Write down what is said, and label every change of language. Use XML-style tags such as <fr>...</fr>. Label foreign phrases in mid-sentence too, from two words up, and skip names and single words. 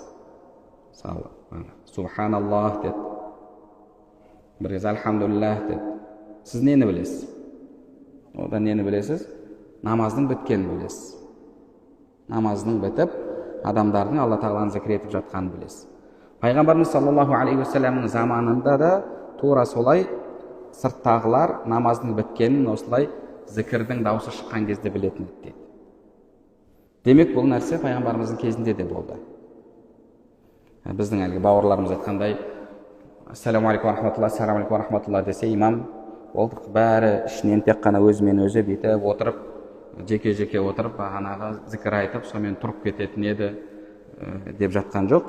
<kk>Мысалы, субханаллах деді, бір кез альхамдулиллах деді. Сіз нені білесіз? Одан нені білесіз? Намаздың біткенін білесіз. Намаздың бітіп, адамдардың Алла тағаланы зікір етіп жатқанын білесіз. Пайғамбарымыз</kk> <ar>صلى الله عليه وسلم</ar> <kk>заманында да тура солай сырттағылар намаздың біткенін осылай зікірдің дауысы шыққан кезде білетін еді. Демек бұл нәрсе пайғамбарымыздың кезінде де болды. Біздің әлгі бауырларымыз айтқандай,</kk> <ar>السلام عليكم رحمة الله، السلام عليكم رحمة الله</ar> <kk>десе, имам болдық, бәрі ішінен тек қана өзімен өзі бүйтіп отырып, жеке отырып, бағанағы зікір айтып, сонымен тұрып кететін еді деп жатқан жоқ.</kk>